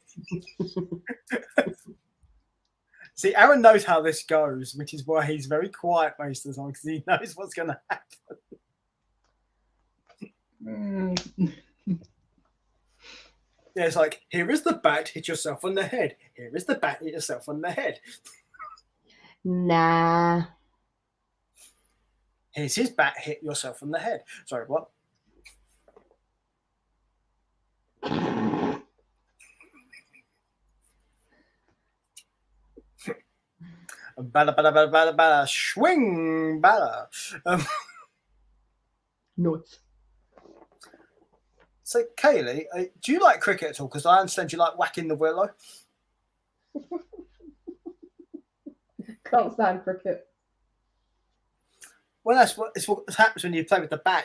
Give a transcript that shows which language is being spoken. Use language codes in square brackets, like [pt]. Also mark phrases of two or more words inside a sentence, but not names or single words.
[en] See, Aaron knows how this goes, which is why he's very quiet most of the time, because he knows what's going to happen. Yeah, it's like, here is the bat, hit yourself on the head. Here is the bat, hit yourself on the head. Nah. Here's his bat, hit yourself on the head. Sorry, what? Bada, bada, bada, bada, bada, swing, bada. Nuts. So, Kaylee, do you like cricket at all? Because I understand you like whacking the willow. Can't stand cricket. Well, that's what happens when you play with the bat.